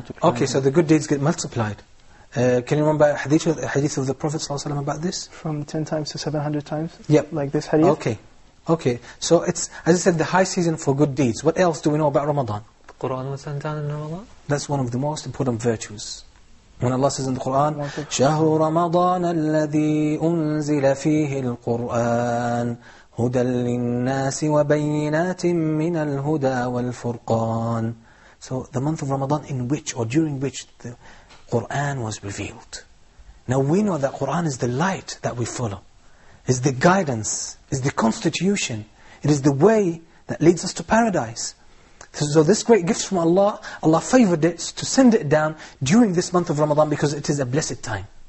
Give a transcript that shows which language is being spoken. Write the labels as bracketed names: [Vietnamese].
[English] Okay, so the good deeds get multiplied. Can you remember hadith of the Prophet ﷺ about this? From 10 times to 700 times? Yep. Like this hadith? Okay. So it's, as I said, the high season for good deeds. What else do we know about Ramadan? The Quran was sent down in Ramadan? That's one of the most important virtues. When Allah says in the Quran, [Arabic] شَهْرُ رَمَضَانَ الَّذِي أُنزِلَ فِيهِ الْقُرْآنِ هُدًى لِلنَّاسِ وَبَيِّنَاتٍ مِّنَ الْهُدَى وَالْفُرْقَانِ. [English] So the month of Ramadan in which, or during which, the Qur'an was revealed. Now we know that Qur'an is the light that we follow. Is the guidance, is the constitution. It is the way that leads us to paradise. So this great gift from Allah, Allah favored it to send it down during this month of Ramadan because it is a blessed time.